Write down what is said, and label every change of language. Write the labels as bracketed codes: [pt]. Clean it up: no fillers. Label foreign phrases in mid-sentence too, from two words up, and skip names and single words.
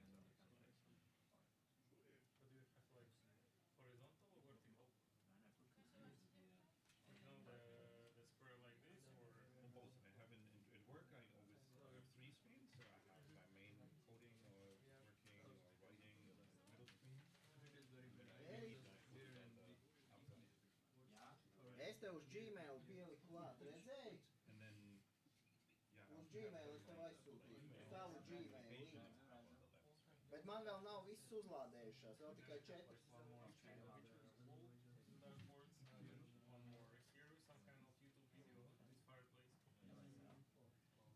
[en] But do you have like horizontal or vertical? You know, the square like this or? Both. I have in work, I always have three screens. So I have my main coding or working or writing in the middle screen. [lv] Es tev uz Gmail pieliku klāt, redzēji? [en] And then, yeah. [lv] Uz Gmail es tev aizsūtīju. Uz tavu Gmail linku. [en] On the left. [lv] Bet man vēl nav viss uzlādējušās, vēl tikai 4. [en] One more dashboards and one more here, some kind of YouTube video of this fireplace.